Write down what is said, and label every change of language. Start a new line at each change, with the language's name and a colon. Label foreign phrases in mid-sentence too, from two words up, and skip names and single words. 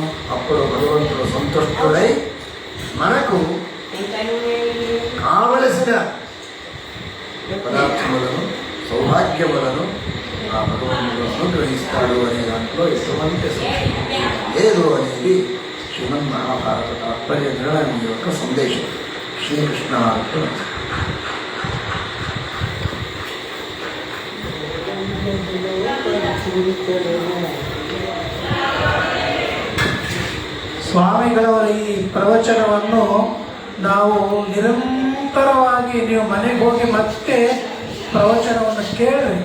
Telugu: అప్పుడు భగవంతుడు సంతుష్టుడై మనకు కావలసిన పదార్థములను, సౌభాగ్యములను ఆ భగవంతుడు అనుగ్రహిస్తాడు అనే దాంట్లో ఎటువంటి సంశయం లేదు అనేది శ్రీమన్ మహాభారత తాత్పర్య గ్రంథం యొక్క సందేశం. శ్రీకృష్ణ
Kannada: ಸ್ವಾಮಿಗಳವರ ಈ ಪ್ರವಚನವನ್ನು ನಾವು ನಿರಂತರವಾಗಿ ನೀವು ಮನೆಗೆ ಹೋಗಿ ಮತ್ತೆ ಪ್ರವಚನವನ್ನು ಕೇಳ್ರಿ.